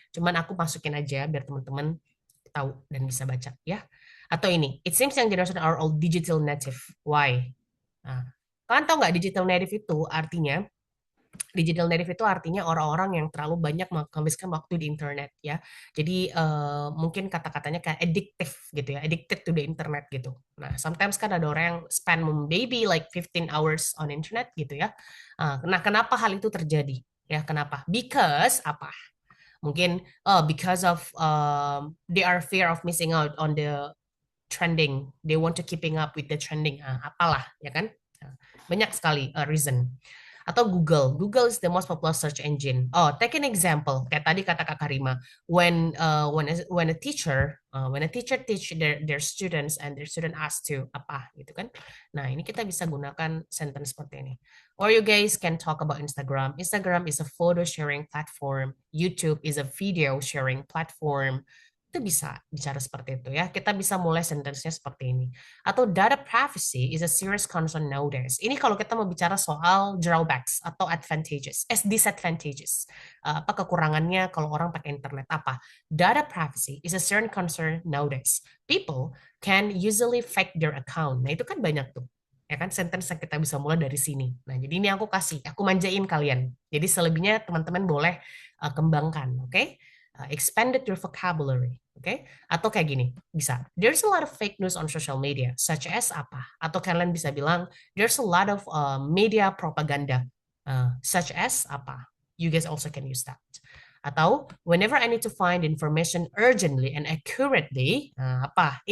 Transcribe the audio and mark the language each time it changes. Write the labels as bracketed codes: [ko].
[id] Cuman aku masukin aja biar teman-teman tahu dan bisa baca, ya. Atau ini, [en] it seems young generation are all digital native. [id] Why? Nah, kalian tahu nggak digital native itu artinya? Digital native itu artinya orang-orang yang terlalu banyak menghabiskan waktu di internet ya. Jadi mungkin kata-katanya kayak addictive gitu ya, addicted to the internet gitu. [en] Nah, sometimes [id] kan ada orang yang [en] spend maybe like 15 hours on internet [id] gitu ya. Nah, kenapa hal itu terjadi? Ya, kenapa? Because apa? [en] Mungkin because of they are fear of missing out on the trending. They want to keeping up with the trending. [id] Apalah, ya kan? [en] Banyak sekali reason. Atau Google. Google is the most popular search engine. Oh, take an example. [id] Kayak tadi kata Kak Karima, [en] when a teacher teach their students and their student ask to [id] apa gitu kan. Nah, ini kita bisa gunakan sentence seperti ini. [en] Or you guys can talk about Instagram. Instagram is a photo sharing platform. YouTube is a video sharing platform. [id] Itu bisa bicara seperti itu ya. Kita bisa mulai sentence-nya seperti ini. [en] Atau data privacy is a serious concern nowadays. [id] Ini kalau kita mau bicara soal [en] drawbacks atau advantages, disadvantages. [id] Apa kekurangannya kalau orang pakai internet? [en] Apa? Data privacy is a serious concern nowadays. People can usually fake their account. [id] Nah, itu kan banyak tuh. Ya kan, sentence yang kita bisa mulai dari sini. Nah, jadi ini aku manjain kalian. Jadi selebihnya teman-teman boleh kembangkan, oke? [en] Expanded your vocabulary, okay? [id] Atau kayak gini, bisa. [en] There's a lot of fake news on social media, such as apa? Atau kalian bisa bilang, there's a lot of media propaganda, such as apa? You guys also can use that. Atau, whenever I need to find information urgently and accurately, apa?